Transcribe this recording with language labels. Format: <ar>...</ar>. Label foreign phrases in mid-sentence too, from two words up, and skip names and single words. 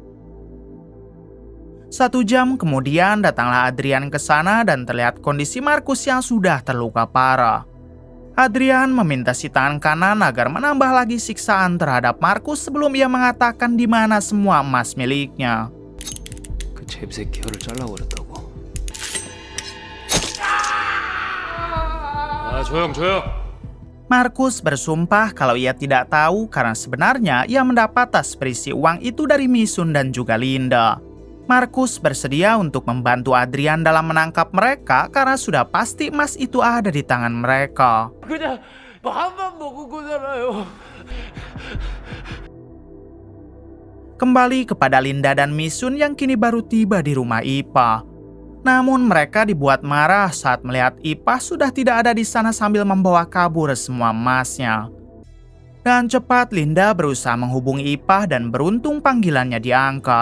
<id>1 jam kemudian datanglah Adrian ke sana dan terlihat kondisi Markus yang sudah terluka parah. Adrian meminta si tangan kanan agar menambah lagi siksaan terhadap Markus sebelum ia mengatakan di mana semua emas miliknya.</id> <ko>그 잽새끼 혀를 잘라버렸다고. 조용.</ko> <id>Markus bersumpah kalau ia tidak tahu karena sebenarnya ia mendapat tas berisi uang itu dari Misun dan juga Linda. Markus bersedia untuk membantu Adrian dalam menangkap mereka karena sudah pasti emas itu ada di tangan mereka.</id> <ko>그냥 밥만 먹고 살아요.</ko> <id>Kembali kepada Linda dan Misun yang kini baru tiba di rumah Ipah. Namun mereka dibuat marah saat melihat Ipah sudah tidak ada di sana sambil membawa kabur semua emasnya. Dan cepat Linda berusaha menghubungi Ipah dan beruntung panggilannya diangkat.</id>